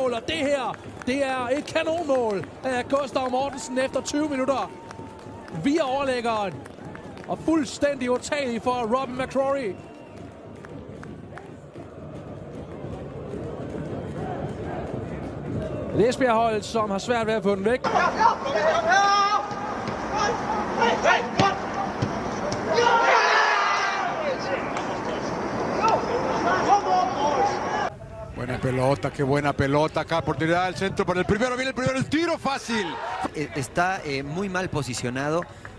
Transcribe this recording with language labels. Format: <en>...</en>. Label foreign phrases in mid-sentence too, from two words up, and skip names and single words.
<da>Og det her, det er et kanonmål af Gustav Mortensen efter 20 minutter. Via overlæggeren. Og fuldstændig utagelig for Robin McCrory. Et Esbjerg-hold, som har svært ved at få den væk.</da> <es>Buena pelota, qué buena pelota acá, oportunidad del centro para el primero, viene el primero, el tiro fácil. Está muy mal posicionado.</es>